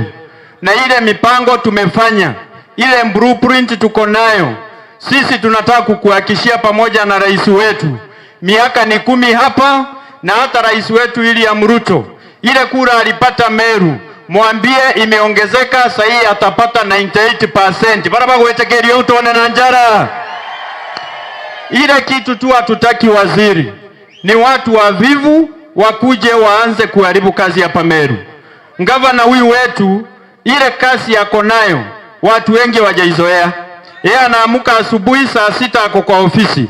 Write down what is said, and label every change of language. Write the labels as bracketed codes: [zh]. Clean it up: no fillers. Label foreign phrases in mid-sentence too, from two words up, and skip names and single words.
[sw] Na ile mipango tumefanya, ile blueprint tuko nayo. Sisi tunataka kukuhakikishia pamoja na rais wetu. Miaka ni 10 hapa, na hata rais wetu William Ruto, ile kura alipata Meru, mwambie imeongezeka, sasa hii atapata 98%. [mer] Baraba kuetekeria utone na njara. [sw] Ile kitu tu hatutaki waziri, ni watu wavivu wakuje waanze kuharibu kazi hapa Meru. Gavana huyu wetu, ile kazi yako nayo, watu wengi wajaizoea. Yeye anaamuka asubuhi saa 6 ako kwa ofisi.